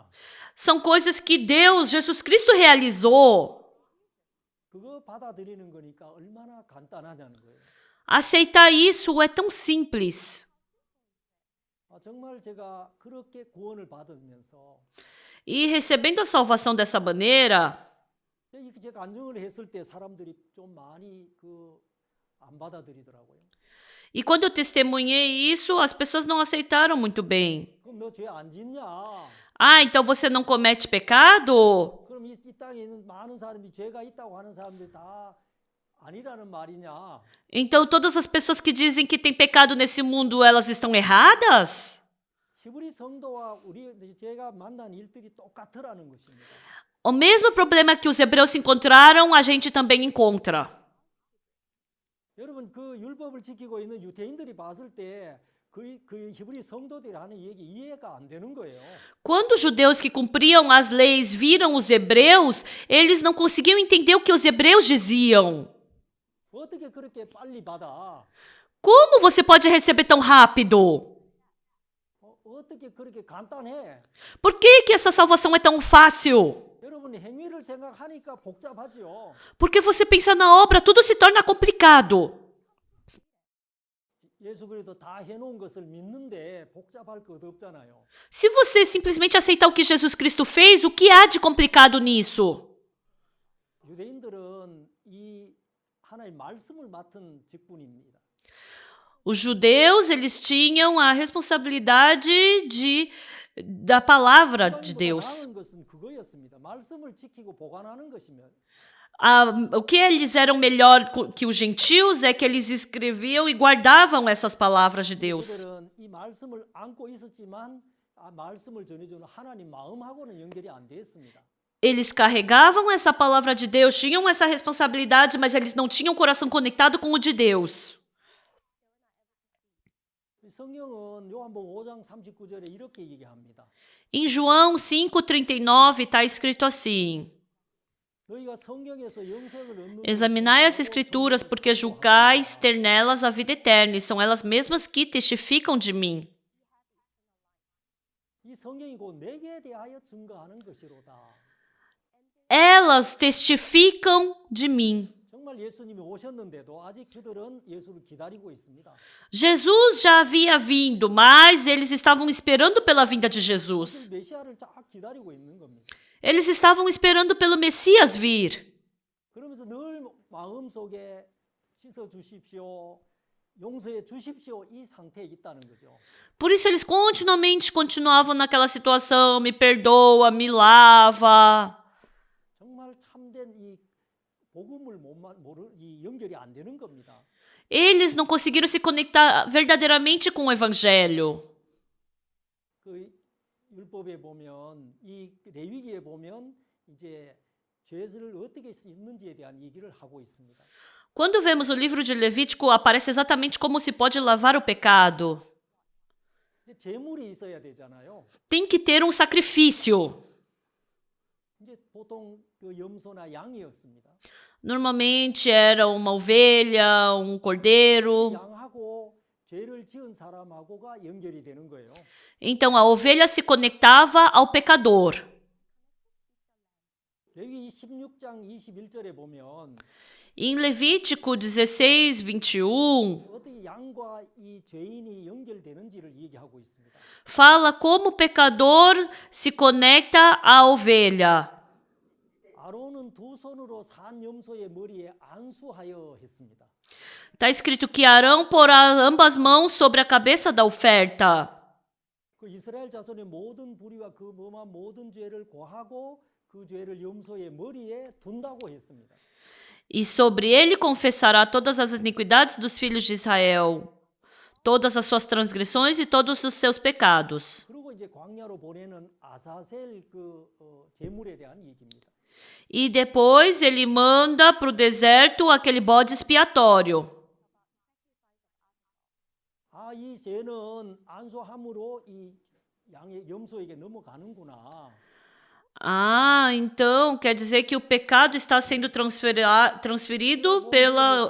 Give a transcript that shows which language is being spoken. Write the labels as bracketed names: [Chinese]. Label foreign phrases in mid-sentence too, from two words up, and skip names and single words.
[Portuguese] São coisas que Deus, Jesus Cristo realizou. [Korean] 그거 받아들이는 거니까 얼마나 간단하냐는 거예요. [Portuguese] Aceitar isso é tão simples. [Korean] 정말 제가 그렇게 구원을 받으면서 [Portuguese] E recebendo a salvação dessa maneira, [Korean] 제가 간증을 했을 때 사람들이 좀 많이 안 받아들이더라고요. [Portuguese] e quando eu testemunhei isso, as pessoas não aceitaram muito bem. [Korean] 그럼 너 죄 안 짓냐? [Portuguese] Ah, então você não comete pecado? [Korean] 그럼 이 땅에 있는 많은 사람이 죄가 있다고 하는 사람들이 다 아니라는 말이냐? [Portuguese] Então todas as pessoas que dizem que tem pecado nesse mundo, elas estão erradas? [Korean] 히브리 성도와 우리 제가 만난 일들이 똑같으라는 것입니다. [Portuguese] O mesmo problema que os hebreus encontraram, a gente também encontra. [Korean] 여러분 그 율법을 지키고 있는 유대인들이 봤을 때 그 히브리 성도들이 하는 얘기 이해가 안 되는 거예요. [Portuguese] Quando os judeus que cumpriam as leis viram os hebreus, eles não conseguiam entender o que os hebreus diziam. [Korean] 어떻게 그렇게 빨리 받아? [Portuguese] Como você pode receber tão rápido? [Korean] 어떻게 그렇게 간단해? [Portuguese] Por que essa salvação é tão fácil? [Korean] 여러분 행위를 생각하니까 복잡하지요. [Portuguese] Porque você pensa na obra, tudo se torna complicado. [Korean] 예수 그리스도 다 해놓은 것을 믿는데 복잡할 것 없잖아요. [Portuguese] Se você simplesmente aceitar o que Jesus Cristo fez, o que há de complicado nisso? [Korean] 유대인들은 이 하나의 말씀을 맡은 직분입니다. [Portuguese] Os judeus, eles tinham a responsabilidade da palavra de Deus. [Korean] 나은 것은 그거였습니다. 말씀을 지키고 보관하는 것이면. [Portuguese] O que eles eram melhor que os gentios é que eles escreviam e guardavam essas palavras de Deus. [Korean] 그들은 이 말씀을 안고 있었지만 말씀을 전해주는 하나님 마음하고는 연결이 안 됐습니다. [Portuguese] Eles carregavam essa palavra de Deus, tinham essa responsabilidade, mas eles não tinham o coração conectado com o de Deus. [Korean] 성경은 요한복음 5장 39절에 이렇게 얘기합니다. [Portuguese] Em João 5,39 está escrito assim: [Korean] 너희가 성경에서 영생을 얻는 [Portuguese] Examinai as escrituras, porque julgais ter nelas a vida eterna, e são elas mesmas que testificam de mim. [Korean] 이 성경이 곧 내게 대하여 증거하는 것이로다. [Portuguese] Elas testificam de mim. [Korean] 정말 예수님이 오셨는데도 아직 그들은 예수를 기다리고 있습니다. [Portuguese] Jesus já havia vindo, mas eles estavam esperando pela vinda de Jesus. [Korean] 메시아를 쫙 기다리고 있는 겁니다. [Portuguese] Eles estavam esperando pelo Messias vir. [Korean] 그러면서 늘 마음속에 씻어 주십시오. 용서해 주십시오 이 상태에 있다는 거죠. [Portuguese] Por isso eles continuamente continuavam naquela situação, me perdoa, me lava. [Korean] 정말 참된 이 복음을 이 연결이 안 되는 겁니다. [Portuguese] Eles não conseguiram se conectar verdadeiramente com o evangelho. [Korean] 그 율법에 보면 이 레위기에 보면 이제 죄를 어떻게 씻는지에 대한 얘기를 하고 있습니다. [Portuguese] Quando vemos o livro de Levítico, aparece exatamente como se pode lavar o pecado. [Korean] 이제 제물이 있어야 되잖아요. [Portuguese] Tem que ter um sacrifício. [Korean] 이제 보통 그 염소나 양이었습니다. [Portuguese] Normalmente era uma ovelha, um cordeiro. [Korean] 양하고 죄를 지은 사람하고가 연결이 되는 거예요. [Portuguese] Então a ovelha se conectava ao pecador. [Korean] 레위 16장 21절에 보면 [Portuguese] Em Levítico 16, 21, [Korean] 어떻게 양과 이 죄인이 연결되는지를 얘기하고 있습니다. [Portuguese] fala como o pecador se conecta à ovelha. [Korean] 아론은 두 손으로 산 염소의 머리에 안수하여 했습니다. [Portuguese] Está escrito que Arão porá ambas mãos sobre a cabeça da oferta. [Korean] 그 이스라엘 자손의 모든 불의와 그 범한 모든 죄를 고하고 그 죄를 염소의 머리에 둔다고 했습니다. [Portuguese] E sobre ele confessará todas as iniquidades dos filhos de Israel, todas as suas transgressões e todos os seus pecados. [Korean] 그리고 이제 광야로 보내는 아사셀 그 제물에 대한 얘기입니다. [Portuguese] E depois ele manda para o deserto aquele bode expiatório. [Korean] 이 죄는 안수함으로 이 양의 염소에게 넘어가는구나. [Portuguese] Então quer dizer que o pecado está sendo transferido pela